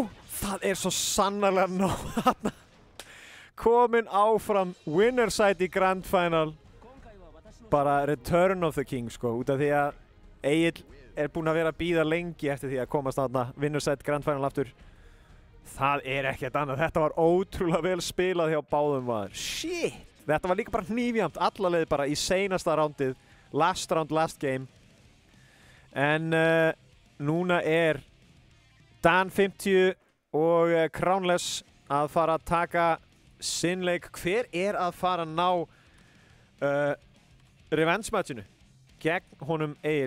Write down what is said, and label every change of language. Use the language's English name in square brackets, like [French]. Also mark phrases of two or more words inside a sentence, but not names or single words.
[Icelandic] Það er svo sannarlega nóg þarna komin áfram Winnerside í [English] Grand Final [Icelandic] bara Return of the King sko út af því að Egil er búinn að vera að bíða lengi eftir því að komast þarna [English] Winnerside Grand Final [Icelandic] aftur það er ekkert annað, þetta var ótrúlega vel spilað hjá báðum maður shit, þetta var líka bara hnífjamt alla leið bara í seinasta rándið [English] last round, last game [Icelandic] en núna er Dan 50 og Crownless að fara að taka sinn leik. Hver er að fara að ná [English] revenge matchinu [Icelandic] gegn honum Egil?